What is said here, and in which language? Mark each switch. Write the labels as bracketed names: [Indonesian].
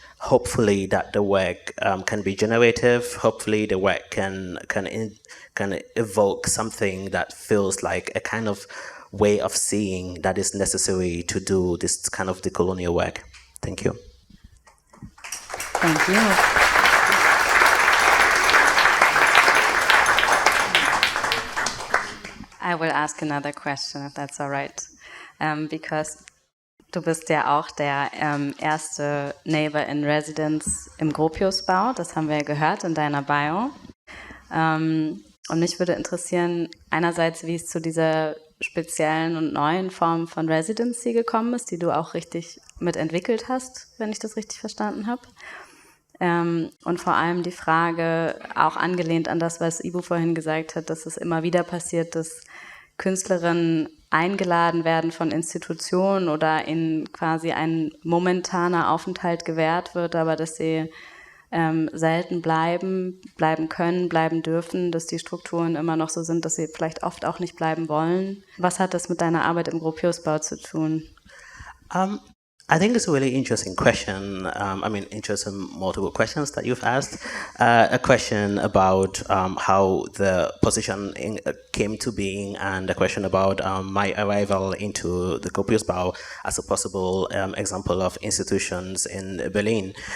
[English] Hopefully that the work can be generative. Hopefully the work can evoke something that feels like a kind of way of seeing that is necessary to do this kind of decolonial work. Thank you. Thank you. I will ask another question, if that's all right, because [German] Du bist ja auch der erste Neighbour in Residence im Gropius-Bau. Das haben wir ja gehört in deiner Bio. Und mich würde interessieren, einerseits, wie es zu dieser speziellen und neuen Form von Residency gekommen ist, die du auch richtig mitentwickelt hast, wenn ich das richtig verstanden habe. Und vor allem die Frage, auch angelehnt an das, was Ibou vorhin gesagt hat, dass es immer wieder passiert, dass Künstlerinnen eingeladen werden von Institutionen oder ihnen quasi ein momentaner Aufenthalt gewährt wird, aber dass sie selten bleiben können, bleiben dürfen, dass die Strukturen immer noch so sind, dass sie vielleicht oft auch nicht bleiben wollen. Was hat das mit deiner Arbeit im Gropius-Bau zu tun? [English] I think it's a really interesting question. Interesting multiple questions that you've asked. A question about how the position came to being, and a question about my arrival into the Gropius-Bau as a possible example of institutions in Berlin.